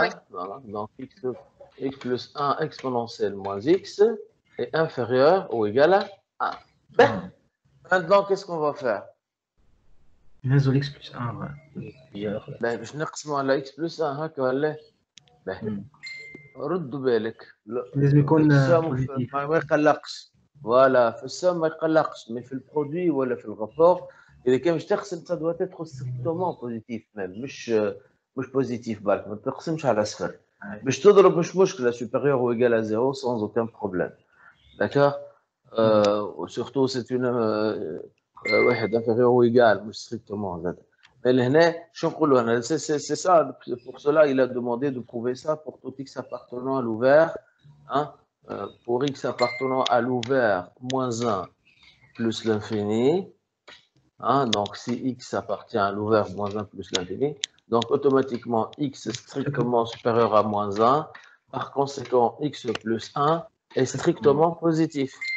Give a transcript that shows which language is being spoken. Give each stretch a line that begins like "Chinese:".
French: Voilà. Donc x plus 1 exponentielle moins x est inférieur ou égal à 1. Ben, maintenant, qu'est-ce qu'on va faire? نزل x plus 1
Arabic: ben, باش نقسموا على x plus 1 هكا ولا؟ ben. ردوا بالك لازم يكون ما يقلقش. فوالا في السوم ما يقلقش، مي في البرودوي ولا في الرابور اذا كان باش تقسم
French: ça doit être strictement positif
Arabic: même مش بوزيتيف بالك ما تقسمش على صفر باش تضرب مش مشكله
French: supérieur ou égal à 0 sans aucun problème. D'accord. Surtout c'est une واحد inférieur ou égal مش strictement زاد. C'est ça, pour cela il a demandé de prouver ça pour tout x appartenant à l'ouvert, hein, pour x appartenant à l'ouvert moins 1 plus l'infini, hein, donc si x appartient à l'ouvert moins 1 plus l'infini, donc automatiquement x est strictement supérieur à moins 1, par conséquent x plus 1 est strictement positif.